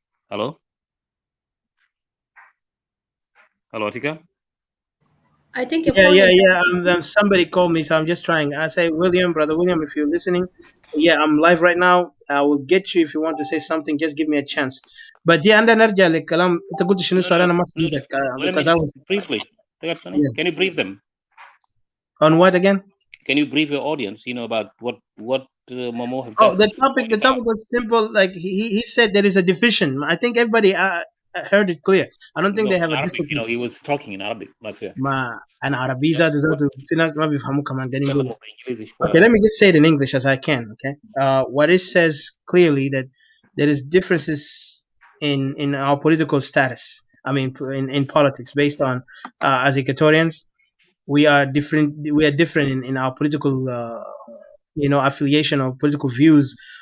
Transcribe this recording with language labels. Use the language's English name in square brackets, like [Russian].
[English] Hello, Atika? I think somebody called me, so I'm just trying. I say, Brother William, if you're listening, I'm live right now. I will get you if you want to say something. Just give me a chance. But [Arabic] عندنا نرجع للكلام. انت قلت شنو سؤال انا ما سمعتك [English] because I was briefly. Can you brief them? On what again? Can you brief your audience, about what Momo has the topic was simple. Like he said there is a division. I think everybody heard it clear. I don't think they have Arabic, a difference. he was talking in Arabic, not fair. [Arabic] أنا عربي ذات في ناس ما بيفهموا كمان قاعدين يقولوا. [English] Okay, let me just say it in English as I can. Okay, what it says clearly that there is differences in our political status. I mean, in politics, based on as Equatorians, we are different. We are different in our political, affiliation or political views.